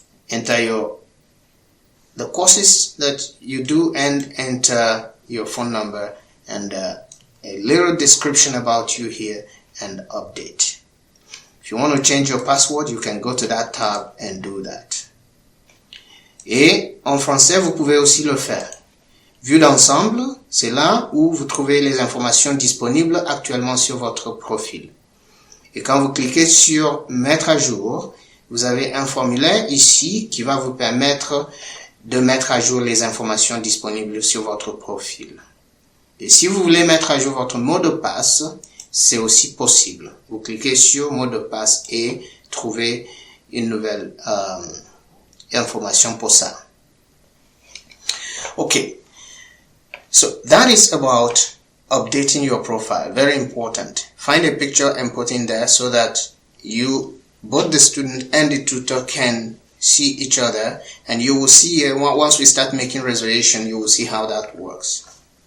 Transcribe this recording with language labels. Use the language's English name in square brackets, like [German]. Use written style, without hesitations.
[English] Enter the courses that you do and enter your phone number and a little description about you here and update. If you want to change your password, you can go to that tab and do that. [French] Et en français, vous pouvez aussi le faire. Vue d'ensemble, c'est là où vous trouvez les informations disponibles actuellement sur votre profil. Et quand vous cliquez sur Mettre à jour, vous avez un formulaire ici qui va vous permettre de mettre à jour les informations disponibles sur votre profil. Et si vous voulez mettre à jour votre mot de passe, c'est aussi possible. Vous cliquez sur mot de passe et trouvez une nouvelle information pour ça. [English] Okay, so that is about updating your profile. Very important. Find a picture and put in there so that you, both the student and the tutor, can see each other, and you will see once we start making reservation, you will see how that works.